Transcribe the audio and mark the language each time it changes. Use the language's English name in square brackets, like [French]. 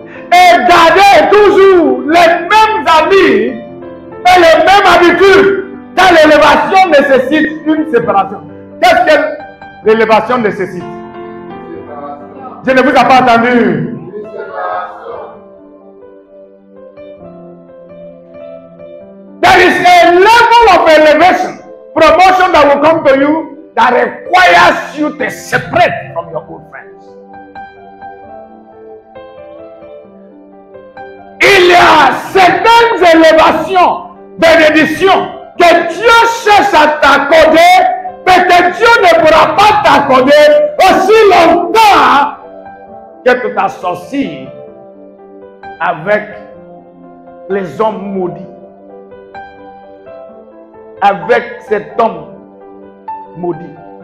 [French] Et garder toujours les mêmes amis et les mêmes habitudes. Car l'élévation nécessite une séparation. Qu'est-ce que l'élévation nécessite? Je ne vous ai pas entendu. [English] There is a level of elevation, promotion that will come to you that requires you to separate from your old friends. [French] Il y a certaines élévations, bénédictions que Dieu cherche à t'accorder, mais que Dieu ne pourra pas t'accorder aussi longtemps que tu t'associes avec les hommes maudits, avec cet homme maudit.